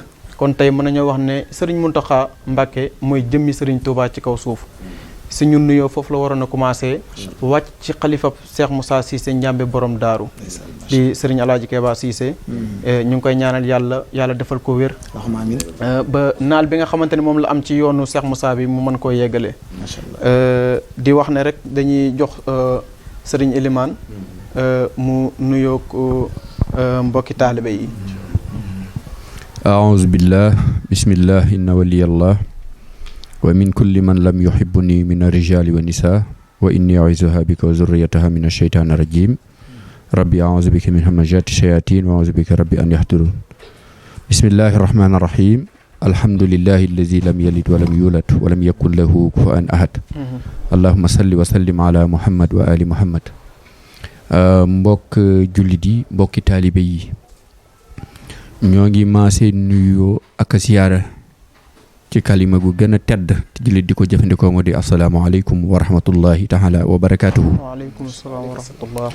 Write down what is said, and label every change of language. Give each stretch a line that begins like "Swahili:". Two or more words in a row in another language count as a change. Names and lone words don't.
Wolof: kon tey mën nañoo wax ne Serigne Mountakha Mbacké mooy jëmmi Serigne Touba ci kaw suuf si ñun nuyoo foofu la waroon a commencé wàcc ci xalifa Cheikh Moussa Cissé Ndiambe borom daaru di Serigne Alaaji Keba Cissé ñu ngi koy ñaanal yàlla defal ko wér ba naal bi nga xamante ne moom la am ci yoonu Cheikh Moussa bi mu mën koo yeggalee di wax ne rek dañuy jox Serigne Elimane mu nuyoo ko mbokki taalibe yi
Arabic: أعوذ بالله بسم الله إن ولي الله ومن كل من لم يحبني من الرجال والنساء وإني أعيذها بك وذريتها من الشيطان الرجيم رب أعوذ بك من همزات الشياطين وأعوذ بك رب أن يحضرون بسم الله الرحمن الرحيم الحمد لله الذي لم يلد ولم يولد ولم يكن له كفوا أحد اللهم صل وسلم على محمد وآل محمد
Wolof: mbokk jullit yi mbokki taalibe yi ñoo ngi maase nuyoo ak siyaara ci kalima gu gën a tedd te jullit di ko jëfandikoo moo di
Arabic: السلام عليكم ورحمة الله تعالى وبركاته. وعليكم السلام ورحمة الله.